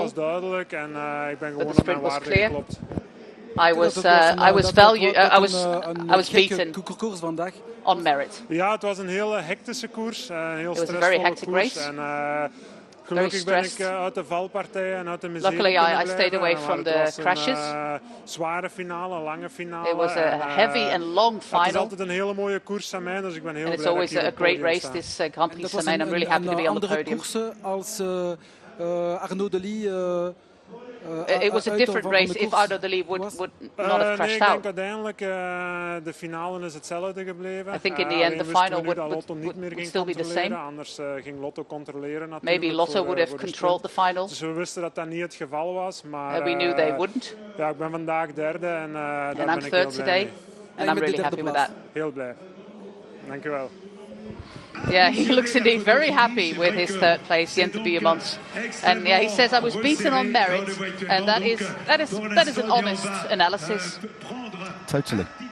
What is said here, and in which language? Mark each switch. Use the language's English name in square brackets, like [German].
[Dutch] was duidelijk en ik ben gewoon op mijn waarde geklopt. [English] I was beaten on merit. [Dutch] Ja, het was een hele hectische koers, een heel stressvolle koers. En gelukkig ben ik uit de valpartijen en uit de miserie [English] Luckily, I stayed away from the crashes. [Dutch] Zware finale, lange finale. [English] It was a heavy and long final. [Dutch] Het is altijd een hele mooie koers, Samyn, dus ik ben heel blij dat ik hier op het podium sta. [English] It's always a great race, this Grand Prix Samyn. I'm really happy to be on the podium. [Dutch] Als Arnaud Delis. [English] It was a different race if Arnaud Delis would not have crashed out. [Dutch] Ik denk uiteindelijk de finale is hetzelfde gebleven. [English] I think in the end the final would still be the same. [Dutch] Anders ging Lotto controleren natuurlijk. [English] Maybe Lotto would have controlled the final. [Dutch] Dus we wisten dat dat niet het geval was, maar [English] we knew they wouldn't. [Dutch] Ja, ik ben vandaag derde en daar ben [English] I'm [Dutch] ik [English] third [Dutch] heel blij mee. [English] And I'm really happy with that. [Dutch] Heel blij. Dank u wel. [English] Yeah, he looks indeed very happy with his third place, Jente Biermans. And yeah, he says I was beaten on merit, and that is an honest analysis. Totally.